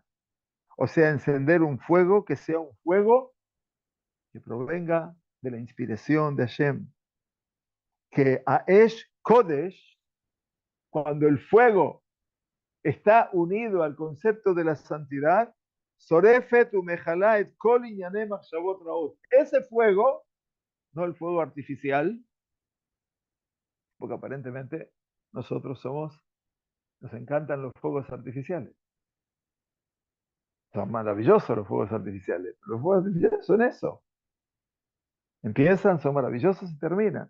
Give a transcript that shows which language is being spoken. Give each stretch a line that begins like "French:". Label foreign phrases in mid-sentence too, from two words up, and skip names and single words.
Spanish: O sea, encender un fuego que sea un fuego que provenga de la inspiración de Hashem. Que Aesh Kodesh, cuando el fuego está unido al concepto de la santidad,
Hebrew: שורפת ומכלה כל ענייני מחשבות רעות.
Spanish: Ese fuego, no el fuego artificial, porque aparentemente nosotros nos encantan los fuegos artificiales. Son maravillosos los fuegos artificiales. Los fuegos artificiales son eso. Empiezan, son maravillosos y terminan.